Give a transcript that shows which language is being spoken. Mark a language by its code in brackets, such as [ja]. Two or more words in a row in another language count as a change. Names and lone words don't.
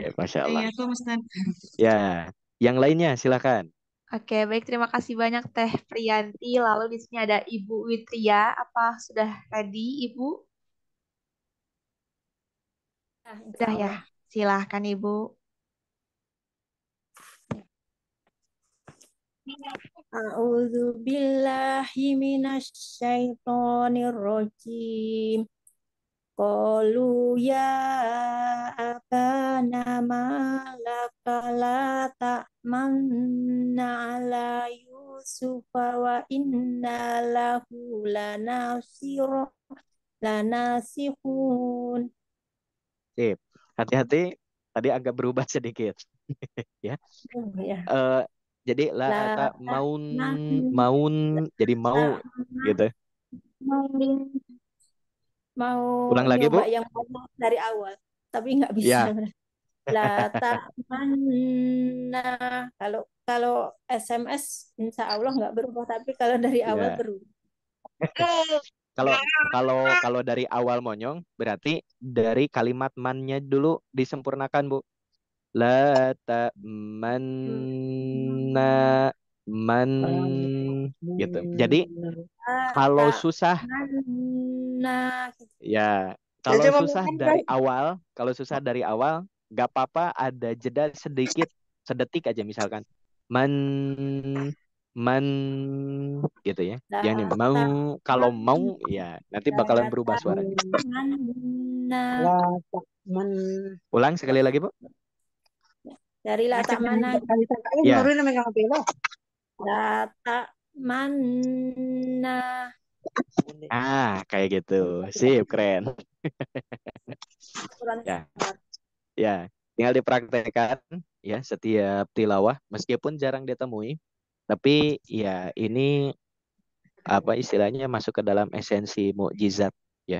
[id] Sip, [ar] ما شاء الله. [id] iya tuh Ustadz. Ya, yang lainnya silakan. Oke, baik. Terima kasih banyak Teh Priyanti. Lalu di sini ada Ibu Witria. Apa sudah ready, Ibu? Sudah ya. Silahkan, Ibu. [ar] أعوذ بالله من الشيطان الرجيم. قالوا يا أبانا ما لك لا تأمنا على يوسف وإنا له لناصحون. [id] Sip. Hati-hati, tadi agak berubah sedikit. Ya. Oh, ya. Jadi la [ar] La ta ta- maun man [id] maun jadi mau [ar] la- [id] gitu. mau mau Ulang lagi, nyoba Bu. yang mana dari awal, tapi nggak bisa. Ya. [ar] لا تأمنا. [id] Kalau kalau SMS [ar] إن شاء الله [id] nggak berubah, tapi kalau dari awal Ya. berubah. Kalau kalau kalau dari awal monyong berarti dari kalimat mannya dulu disempurnakan, Bu. [ar] لا تأمنا من [id] gitu. Jadi [ar] La [id] kalau susah [ar] ta'manna. [id] ya, kalau susah dari awal, kalau susah dari awal nggak apa-apa ada jeda sedikit, sedetik aja misalkan. Man man gitu ya. [ar] La [id] Yang ini mau kalau mau ya nanti bakalan berubah suaranya. [ar] ta'manna. [id] Ulang sekali lagi, Bu. Dari [ar] لا تأمنا. [id] Ya, [ar] لا تأمنا. [id] kayak gitu. Sip, keren. Kurang Ya, cepat. ya. Tinggal dipraktekkan ya setiap tilawah meskipun jarang ditemui, tapi ya ini apa istilahnya masuk ke dalam esensi mukjizat ya.